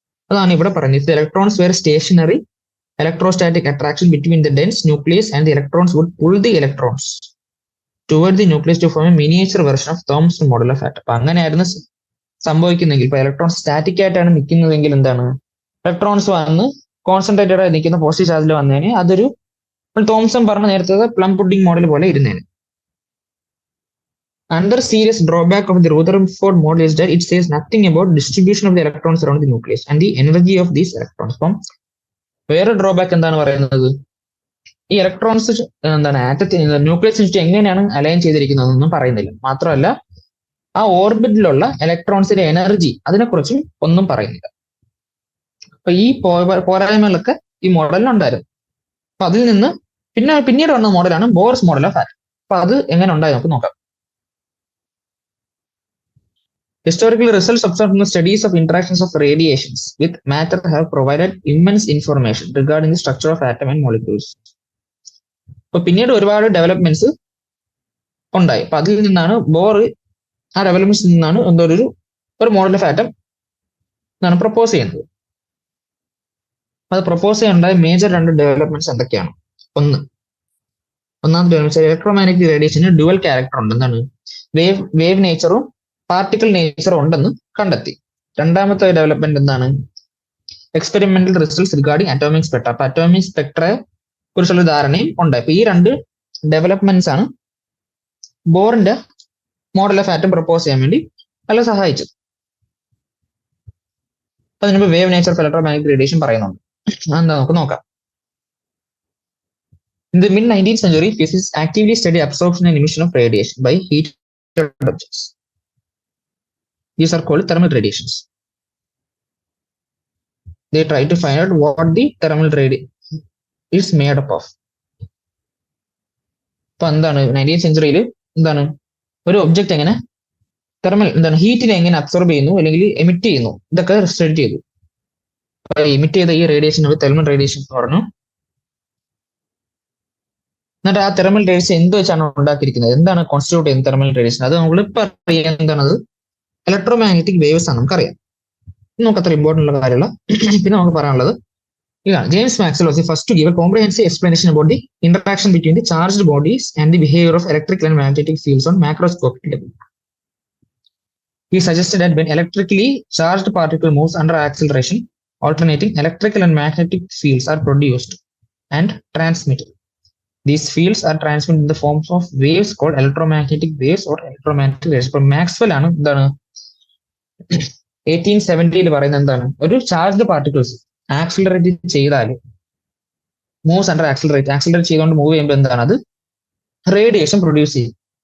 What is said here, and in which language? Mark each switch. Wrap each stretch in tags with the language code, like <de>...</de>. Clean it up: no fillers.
<ml>അതാണ് ഇവിടെ പറയുന്നത്.</ml> <en>Electrons were stationary, electrostatic attraction between the dense nucleus and the electrons would pull the electrons toward the nucleus to form a miniature version of Thomson model of atom.</en> <ml>അപ്പൊ അങ്ങനെയായിരുന്നു സംഭവിക്കുന്നെങ്കിൽ, ഇപ്പൊ electrons static ആയിട്ടാണ് നിൽക്കുന്നതെങ്കിൽ എന്താണ്, electrons വന്ന് concentrated ആയി നിൽക്കുന്ന positive ചാർജിൽ വന്നതിന് അതൊരു തോംസൺ പറഞ്ഞ നേരത്തെ പ്ലം പുഡിംഗ് മോഡൽ പോലെ ഇരുന്നേന്.</ml> <en>Another serious drawback of the Rutherford model is that it says nothing about distribution of the electrons around the nucleus and the energy of these electrons.</en> <ml>അപ്പം വേറെ drawback എന്താണ് പറയുന്നത്, ഈ electrons എന്താണ് ആറ്റത്തിന് ന്യൂക്ലിയസിന് ചുറ്റും എങ്ങനെയാണ് align ചെയ്തിരിക്കുന്നതെന്നൊന്നും പറയുന്നില്ല. മാത്രമല്ല ആ ഓർബിറ്റിലുള്ള ഇലക്ട്രോൺസിന്റെ എനർജി അതിനെക്കുറിച്ചും ഒന്നും പറയുന്നില്ല. അപ്പൊ ഈ പോരായ്മകളൊക്കെ ഈ മോഡലിലുണ്ടായിരുന്നു. അപ്പൊ അതിൽ നിന്ന് പിന്നീട് വന്ന മോഡലാണ് ബോർസ് മോഡൽ ഓഫ് ആറ്റം. അപ്പൊ അത് എങ്ങനെ ഉണ്ടായി നമുക്ക് നോക്കാം.</ml> <en>Historical results observed from the studies of interactions of radiations with matter have provided immense information regarding the structure of atom and molecules.</en> <ml>അപ്പൊ പിന്നീട് ഒരുപാട് ഡെവലപ്മെന്റ്സ് ഉണ്ടായി. അപ്പൊ അതിൽ നിന്നാണ് ആ ഡെവലപ്മെന്റ്സിൽ നിന്നാണ് ഒരു മോഡൽ ഓഫ് ആറ്റം എന്നാണ് പ്രപ്പോസ് ചെയ്യുന്നത്. അത് പ്രപ്പോസ് ചെയ്യാനുണ്ടായ മേജർ 2 ഡെവലപ്മെന്റ്സ് എന്തൊക്കെയാണ്? ഒന്നാമത്തെ ഡെവലപ്മെന്റ്, ഇലക്ട്രോമാഗ്നറ്റിക് റേഡിയേഷന് ഡുവൽ ക്യാരക്ടർ ഉണ്ട്. എന്താണ്, വേവ് നേച്ചറും പാർട്ടിക്കിൾ നേച്ചറും ഉണ്ടെന്ന് കണ്ടെത്തി. രണ്ടാമത്തെ ഡെവലപ്മെന്റ് എന്താണ്, experimental results regarding atomic Spectra. അപ്പൊ അറ്റോമിക് സ്പെക്ട്രയെ കുറിച്ചുള്ള ധാരണയും ഉണ്ടായി. അപ്പൊ ഈ 2 ഡെവലപ്മെന്റ്സ് ആണ് ബോറിന്റെ മോഡൽ ഓഫ് ആറ്റം പ്രപ്പോസ് ചെയ്യാൻ വേണ്ടി നല്ല സഹായിച്ചത്. അതിനുമ്പ് wave nature of electromagnetic radiation പറയുന്നുണ്ട്. എന്താ നമുക്ക് നോക്കാം.</ml> <en>In the mid-19th century, physicists actively studied absorption and emission of radiation by heated objects. These are called thermal radiations. They try to find out what the thermal radiation is made up of.</en> <ml>ഇപ്പൊ എന്താണ് 19th centuryയിൽ എന്താണ് ഒരു object എങ്ങനെ thermal എന്താണ് ഹീറ്റിനെ എങ്ങനെ absorb ചെയ്യുന്നു അല്ലെങ്കിൽ emit ചെയ്യുന്നു, ഇതൊക്കെ സ്റ്റഡി ചെയ്തു. എമിറ്റ് ചെയ്ത ഈ റേഡിയേഷൻ തെർമൽ റേഡിയേഷൻ എന്ന് പറഞ്ഞു. എന്നിട്ട് ആ തെർമൽ റേഡിയേഷൻ എന്ത് വെച്ചാണ് ഉണ്ടാക്കിയിരിക്കുന്നത്, എന്താണ് കോൺസ്റ്റിറ്റ്യൂട്ട് ചെയ്യുന്നത് തെർമൽ റേഡിയേഷൻ, അത് നമ്മൾ ഇപ്പൊ അറിയാം എന്താണത്, ഇലക്ട്രോ മാഗ്നറ്റിക് വേവ്സ് ആണ് നമുക്കറിയാം. നമുക്ക് അത്ര ഇമ്പോർട്ടൻ്റ് ഉള്ള കാര്യമുള്ള. പിന്നെ നമുക്ക് പറയാനുള്ളത് ഇതാണ്,</ml> <en>James Maxwell was the first to give a comprehensive explanation about the interaction between the charged bodies and the behaviour of electrical and magnetic fields on macroscopic level. He suggested that when electrically charged particle moves under acceleration, alternating electrical and magnetic fields are produced and transmitted. These fields are transmitted in the forms of waves called electromagnetic waves or electromagnetic rays.</en> <ml>ഇപ്പൊ Maxwell ആണ് എന്താണ് 1870 പറയുന്നത് എന്താണ്, ഒരു charged particles accelerate ചെയ്താൽ moves under accelerate ചെയ്തുകൊണ്ട് move ചെയ്യുമ്പോൾ എന്താണ്, അത് റേഡിയേഷൻ പ്രൊഡ്യൂസ് ചെയ്യും.</ml>